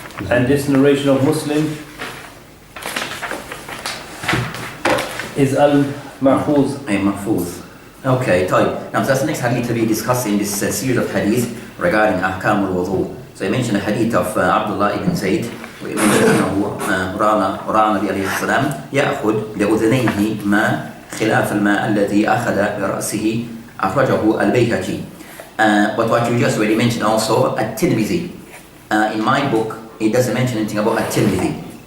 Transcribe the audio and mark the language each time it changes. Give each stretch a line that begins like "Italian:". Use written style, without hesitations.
English: And this narration of Muslim is Al-Mahfuz. Mahfuz. Okay, طيب. Now that's the next hadith to be discussing this series of hadith regarding Ahkam al-Wudu. So I mentioned the hadith of Abdullah ibn Zayd.
Arabic: أنه رأى النبي عليه السلام يأخذ لأذنيه ما خلاف الماء الذي أخذ برأسه أخرجه البيهقي.
English: But what you just already mentioned also at-Tirmidhi. In my book it doesn't mention anything about at-Tirmidhi.